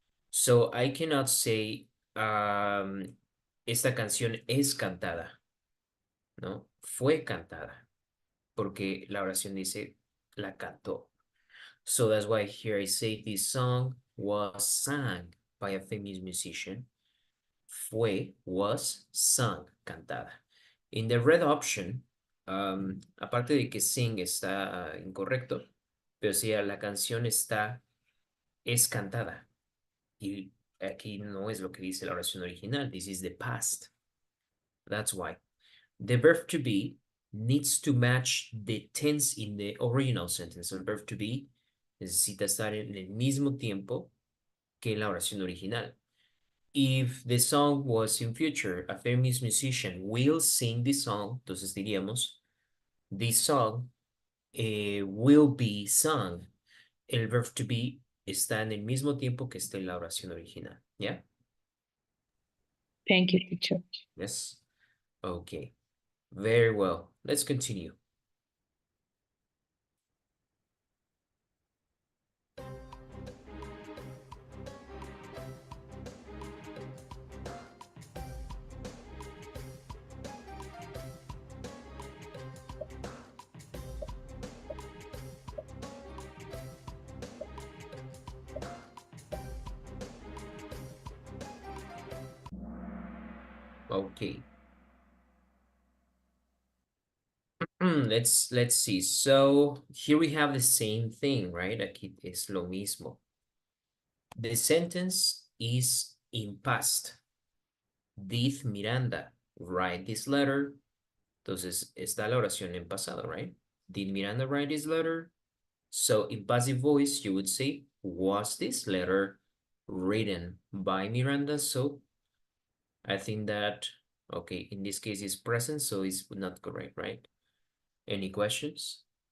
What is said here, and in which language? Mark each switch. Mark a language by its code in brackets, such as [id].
[en] So I cannot say, [es] esta canción es cantada, ¿no? Fue cantada, porque la oración dice, la cantó. [en] So that's why here I say this song was sang by a famous musician. [es] Fue, [en] was, sung, [es] cantada. [en] In the red option, [es] aparte de que sing está incorrecto, pero si la canción es cantada. Y aquí no es lo que dice la oración original. [en] This is the past. That's why. The verb to be needs to match the tense in the original sentence. [es] El verb to be necesita estar en el mismo tiempo que la oración original. [en] If the song was in future, a famous musician will sing the song, [es] entonces diríamos, [en] this song will be sung. [es] El verb to be está en el mismo tiempo que está en la oración original. ¿Ya? [en] Thank you, teacher. Yes. Okay. Very well. Let's continue. Okay. Let's see. So here we have the same thing, right? [es] Aquí es lo mismo. [en] The sentence is in past. Did Miranda write this letter? [es] Entonces está la oración en pasado, right? [en] Did Miranda write this letter? So in passive voice, you would say, was this letter written by Miranda? So I think that, okay, in this case it's present, so it's not correct, right? Any questions?